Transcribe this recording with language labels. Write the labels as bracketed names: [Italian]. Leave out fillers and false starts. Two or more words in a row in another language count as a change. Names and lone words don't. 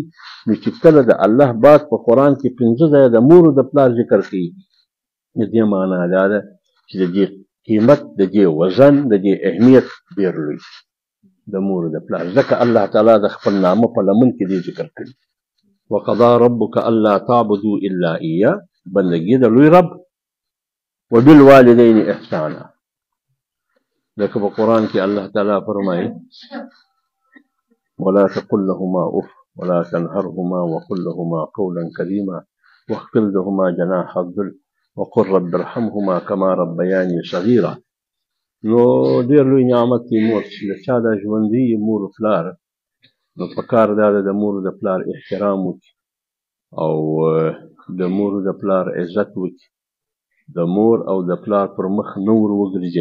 [Pashto] نو چې کله د الله بعد په قرآن کې پنځه ځایه د مور د پلار ذکر کوي د دې معنا دا ده چې د دې قیمت د دې وزن د دې اهمیت ډېر لوی د مور د پلار، ځکه الله تعالی د خپل نامه په لمن کې دې ذکر کړي. [Arabic] وقضى ربك الا تعبدوا الا اياه [Pashto] بندګي د لوی رب [Arabic] وبالوالدين احسانا. [Pashto] لکه په قرآن کې الله تعالی فرمایي [Arabic] ولا تقل لهما اف ولا تنهرهما وقل لهما قولا كريما واخفض لهما جناح الذل وقل رب ارحمهما كما ربياني صغيرا. [Pashto] نو ډېر لوی نعمت دی مور چې د چا دا ژوندي مور پلار نو پکار دا ده د مور د پلار احترام وکړي او د مور د پلار عزت وکړي، د مور او د پلار پر مخ نه ور وګرځي.